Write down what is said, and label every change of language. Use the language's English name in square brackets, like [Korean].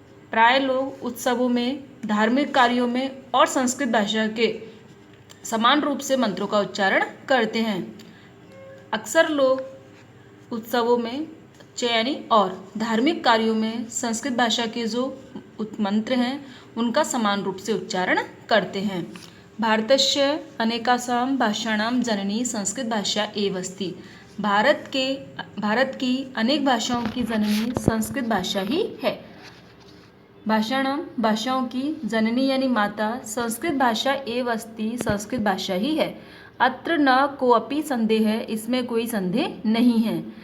[Hindi] प्राय लोग उत्सवों में धार्मिक कार्यों में और संस्कृत भाषा के समान रूप से मंत्रों का उच्चारण करते हैं। अक्सर लोग उत्सवों में च यानी और धार्मिक कार्यों में संस्कृत भाषा के जो मंत्र हैं उनका समान रूप से उच्चारण करते हैं। [Sanskrit] भारतस्य अनेकासां भाषाणां जननी संस्कृत भाषा एव अस्ति। [Hindi] भारत की अनेक भाषाओं की जननी संस्कृत भाषा ही है। भाषाओं की जननी यानी माता संस्कृत भाषा [Sanskrit] एव अस्ति [Hindi] संस्कृत भाषा ही है। [Sanskrit] अत्र न कोऽपि संदेह [Hindi] है, इसमें कोई संदेह नहीं है।